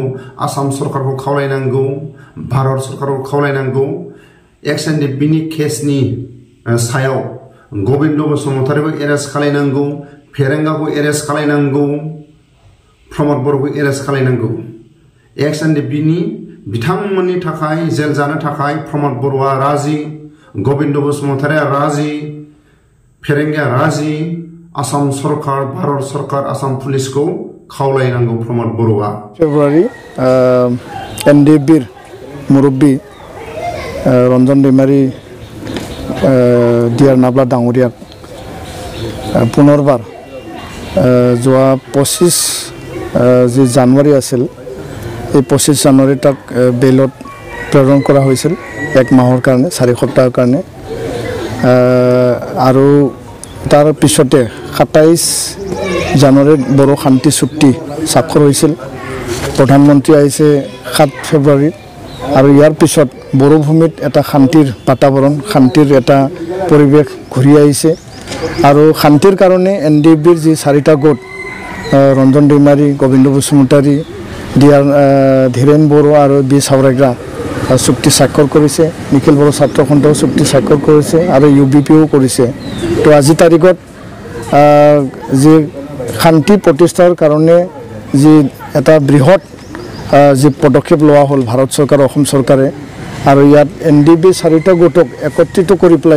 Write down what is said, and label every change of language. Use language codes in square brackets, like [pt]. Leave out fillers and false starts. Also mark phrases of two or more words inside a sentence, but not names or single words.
[brx] आसाम सरकारखौ खावलायनांगौ भारत सरकारखौ खावलायनांगौ एक्सननि बिनि केसनि सायाव गोविंद बसुमतारीखौ एरेस्ट खालायनांगौ फेरेंगाखौ एरेस्ट खालायनांगौ प्रमद बर'खौ एरेस्ट खालायनांगौ एक्सननि बिनि बिथांमोननि थाखाय जेल जानो थाखाय प्रमद बर'आ राजि गोविंद बसुमतारीआ राजि फेरेंगाया राजि आसाम सरकार भारत सरकार आसाम पुलिसखौ खावलायनांगौ प्रमद बर'आ फेब्रुवारि एनडिएफबिर मुरब्बी रंजन दैमारी डिआर नाब्ला डांगरिया पुनर्बार [as] যোৱা 25 যে জানুৱাৰী আছিল এই 25 জানুৱাৰী তাক বেলত প্ৰেৰণ কৰা হৈছিল 1 মাহৰ কাৰণে 4 সপ্তাহৰ কাৰণে আৰু তাৰ পিছতে 27 জানুৱাৰীত বড়ো শান্তি চুক্তি স্বাক্ষৰ হৈছিল প্ৰধানমন্ত্ৰী আহিছে 7 ফেব্ৰুৱাৰীত আৰু ইয়াৰ পিছত বড়ো ভূমিত এটা শান্তিৰ বাতাবৰণ শান্তিৰ এটা পৰিৱেশ ঘূৰি আহিছে আৰু শান্তিৰ কাৰণে এনডিএফবিৰ যি 4টা গোট ৰঞ্জন दैमारी गोविंद बसुमतारी ডিআৰ ধীৰেন বড়ো আৰু বি সাউৰাগ্ৰা চুক্তি স্বাক্ষৰ কৰিছে নিখিল বড়ো ছাত্ৰ সন্থাও চুক্তি স্বাক্ষৰ কৰিছে আৰু ইউবিপিও কৰিছে তো আজি তাৰিখত যি শান্তি প্ৰতিষ্ঠাৰ কাৰণে যি এটা বৃহৎ যি পদক্ষেপ লোৱা হ'ল ভাৰত চৰকাৰ অসম চৰকাৰে আৰু ইয়াত এনডিএফবি 4টা গোটক একত্ৰিত কৰি পেলাই